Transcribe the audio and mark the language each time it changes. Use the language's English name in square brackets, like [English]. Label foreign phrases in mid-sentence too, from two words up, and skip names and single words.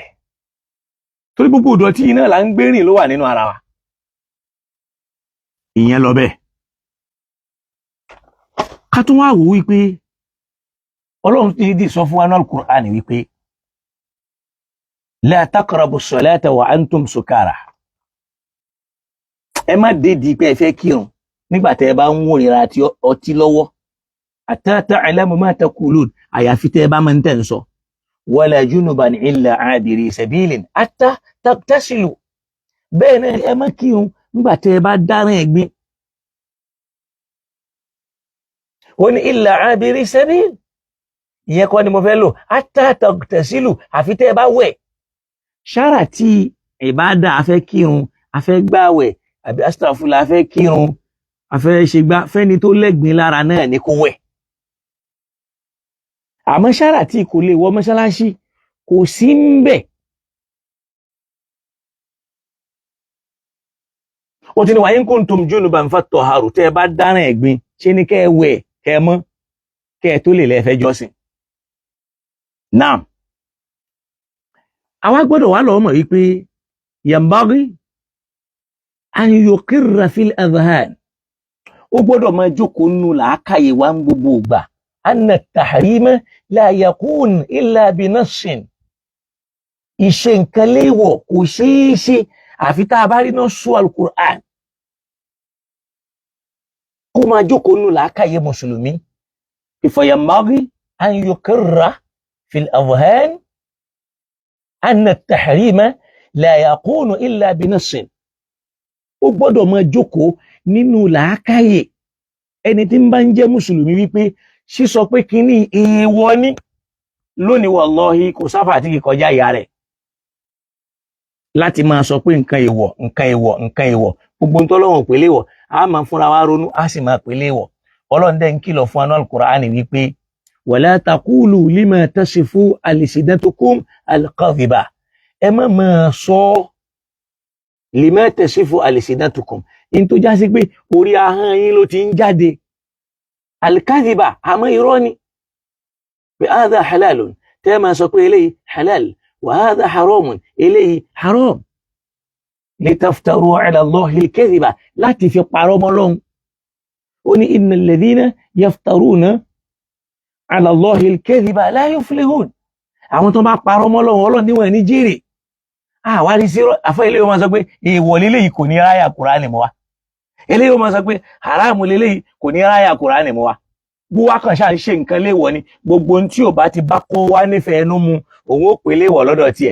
[Yoruba] Torí gbogbo ìdọ̀tí iná là ń gbérìn ló wà nínú ara wa. Ìyẹn lọ bẹ́ẹ̀. Ká tún wá wò wípé Ọlọ́run ti dì sọ fún wa náà Al-Qur'an wípé [Arabic] لا تقربوا الصلاة وأنتم سكارى. [Yoruba] Ẹ má dédìí pé ẹ fẹ́ kírun nígbà tẹ́ ẹ bá ń wòrìra àti ọtí lọ́wọ́. [Arabic] حتى تعلموا ما تقولون, [Yoruba] àyàfi tẹ́ ẹ bá máa ń tẹ̀ ń sọ. [Arabic] ولا جنبا إلا عابري سبيل حتى تغتسلوا. [Yoruba] Bẹ́ẹ̀ náà ẹ má kírun nígbà tẹ́ ẹ bá dáràn ẹ̀gbin. Ó ní [Arabic] إلا عابري سبيل. [Yoruba] Ìyẹn kọ́ ni mo fẹ́ lò. [Arabic] حتى تغتسلوا, [Yoruba] àfi tẹ́ ẹ bá wẹ̀. Ṣára tí ìbádà afẹ́ kírun, afẹ́ gbàwẹ̀, àbí astaghfirullah afẹ́ kírun, afẹ́ ṣe gbá, fẹ́ni tó lẹ́gbin lára náà ní kó wẹ̀. Àmọ́ ṣára tí kò lè wọ mọ́ṣáláṣí kò sí ń bẹ̀. Ó ti ní [Arabic] وإن كنتم جنبا فاطهروا, [Yoruba] tẹ́ ẹ bá dáràn ẹ̀gbin, ṣe ni kẹ́ ẹ wẹ̀, kẹ́ ẹ mọ́, kẹ́ ẹ tó lè lẹ́fẹ́ jọ́sìn. Naam. Àwa gbọ́dọ̀ wá lọ́wọ́ mọ̀ wípé [Arabic] ينبغي أن يقر في الأذهان. [Yoruba] Ó gbọ́dọ̀ máa jókòó nínú làákàyè wa ń gbogbo ìgbà. [Arabic] أن التحريم لا يكون إلا بنص. [Yoruba] Ìṣe nǹkan léèwọ̀ kò ṣeé ṣe àfi tá a bá rí [Arabic] نص القرآن. [Yoruba] Kó máa jókòó nínú làákàyè mùsùlùmí. [Arabic] فينبغي أن يقر في الأذهان أن التحريم لا يكون إلا بنص. [Yoruba] Ó gbọ́dọ̀ máa jókòó nínú làákàyè ẹni tí ń bá ń jẹ́ mùsùlùmí wípé sísọ pé kíní èèwọ̀ ni lónìí wallahi kò sáfà tí kì kọjá ìyá rẹ̀ láti máa sọ pé nǹkan èèwọ̀, nǹkan èèwọ̀, nǹkan èèwọ̀. Gbogbo tó lọ́wọ́ pè léèwọ̀, a máa fúnra wa ronú, a sì máa pè léèwọ̀. Ọlọ́run dẹ̀ ń kìlọ̀ fún anú al-Qur'ani wípé [Arabic] ولا تقولوا لما تصف ألسنتكم الكذب. [Yoruba] Ẹ má máa sọ [Arabic] لما تصف ألسنتكم, [Yoruba] in tó já sí pé orí ahọ́n yín ló ti ń jáde. Al-kadhiba, àmọ́ irọ́ ni. Bi [Arabic] هذا حلال, [Yoruba] tẹ́ máa sọ pé eléyìí halal, [Arabic] وهذا حرام, [Yoruba] eléyìí haram. [Arabic] لتفتروا على الله الكذب, [Yoruba] láti fi parọ́ mọ́ Ọlọ́run. Ó ní [Arabic] إن الذين يفترون على الله الكذب لا يفلحون. [Yoruba] Àwọn tó bá parọ́ mọ́ Ọlọ́run, Ọlọ́run ní wọn ní jèrè. Àwárí sí àfọ́ eléyìí ó máa sọ pé èèwọ̀ leléyìí kò ní ráyà Kùránì mọ́ wa. Eléyìí ó máa sọ pé haramu leléyìí kò ní ráyà Kùránì mọ́ wa. Bó wá kàn ṣáà ṣe nǹkan léèwọ̀ ni, gbogbo ohun tí ò bá ti bá kó wá nífẹ̀ẹ́ ẹnu mu, òun ó pè léèwọ̀ lọ́dọ̀ tiẹ̀.